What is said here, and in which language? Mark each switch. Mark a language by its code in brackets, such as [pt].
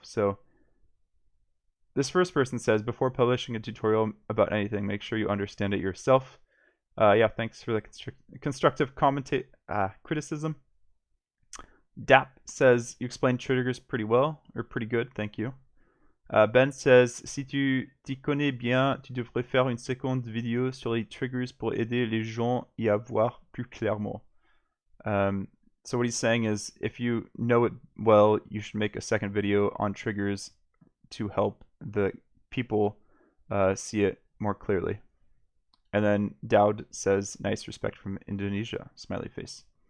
[en] So this first person says, before publishing a tutorial about anything, make sure you understand it yourself. Yeah, thanks for the constructive criticism. Dap says, you explained triggers pretty well, or pretty good, thank you. Ben says, [fr] si tu t'y connais bien, tu devrais faire une seconde vidéo sur les triggers pour aider les gens y à voir plus clairement. [en] So what he's saying is, if you know it well, you should make a second video on triggers to help the people see it more clearly. And then Dowd says, nice, respect from Indonesia, smiley face.